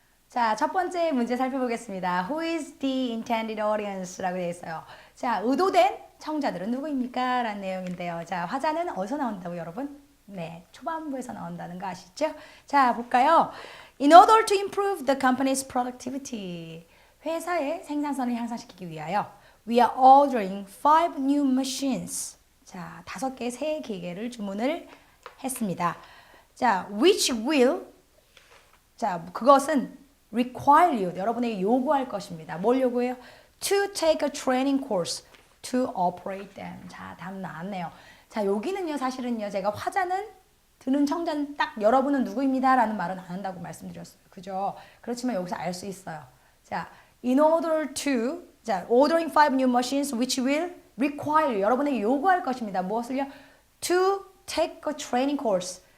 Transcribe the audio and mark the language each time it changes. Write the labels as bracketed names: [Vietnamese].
[Korean] 자, 첫 번째 문제 살펴보겠습니다. [English] Who is the intended audience? [Korean] 라고 되어 있어요. 자, 의도된 청자들은 누구입니까? 라는 내용인데요. 자, 화자는 어디서 나온다고 여러분? 네, 초반부에서 나온다는 거 아시죠? 자, 볼까요? [English] In order to improve the company's productivity. [Korean] 회사의 생산성을 향상시키기 위하여 [English] we are ordering 5 new machines. [Korean] 자, 5개의 새 기계를 주문을 했습니다. 자, [English] which will [Korean] 자, 그것은 [English] require you, [Korean] 여러분에게 요구할 것입니다. 뭘 요구해요? [English] To take a training course to operate them. [Korean] 자, 답 나왔네요. 자, 여기는요, 사실은요, 제가 화자는 듣는 청자는 딱 여러분은 누구입니다 라는 말은 안 한다고 말씀드렸어요. 그죠? 그렇지만 여기서 알 수 있어요. [English] 자, in order to, 자, ordering 5 new machines which will require you, [Korean] 여러분에게 요구할 것입니다. 무엇을요? [English] To take a training course.